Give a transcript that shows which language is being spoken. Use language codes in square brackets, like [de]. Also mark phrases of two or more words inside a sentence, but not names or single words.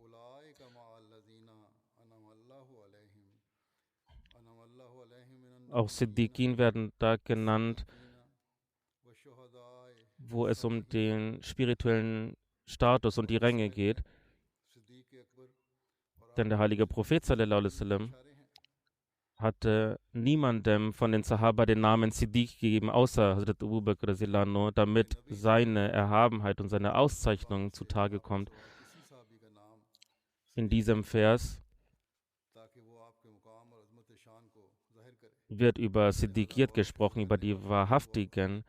[de] Auch Siddiqin werden da genannt, wo es um den spirituellen Status und die Ränge geht. Denn der heilige Prophet [ar] صلى الله عليه وسلم [de] hatte niemandem von den Sahaba den Namen Siddiq gegeben, außer Hazrat Abu Bakr [ar] رضي الله عنه, [de] damit seine Erhabenheit und seine Auszeichnung zutage kommt. In diesem Vers wird über Siddiqiyat gesprochen, über die Wahrhaftigen.